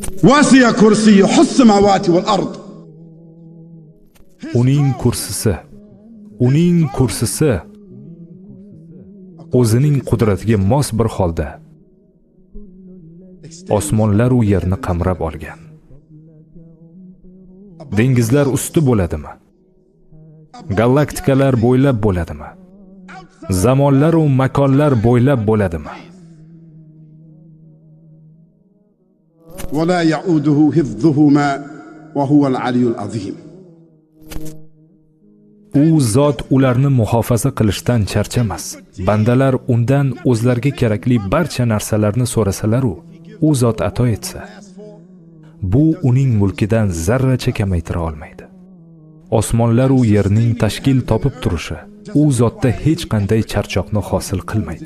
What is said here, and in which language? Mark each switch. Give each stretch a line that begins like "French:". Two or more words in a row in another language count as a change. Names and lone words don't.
Arabic: وسع كرسيه السماوات والأرض.
Uzbek: uning kursisi o'zining qudratiga mos bir holda osmonlar u yerni qamrab olgan. Dengizlar usti bo'ladimi? Galaktikalar bo'ylab bo'ladimi? Zamonlar u makonlar bo'ylab bo'ladimi?
Arabic: ولا يعوده حفظهما وهو العلي العظيم.
Uzbek: U zot ularni muhofaza qilishdan charchamas. Bandalar undan o'zlariga kerakli barcha narsalarni so'rasalar, u zot ato etsa, bu uning mulkidan zarracha kamaytira olmaydi. Osmonlar u yerning tashkil topib turishi u zotda hech qanday charchoqni hosil qilmaydi.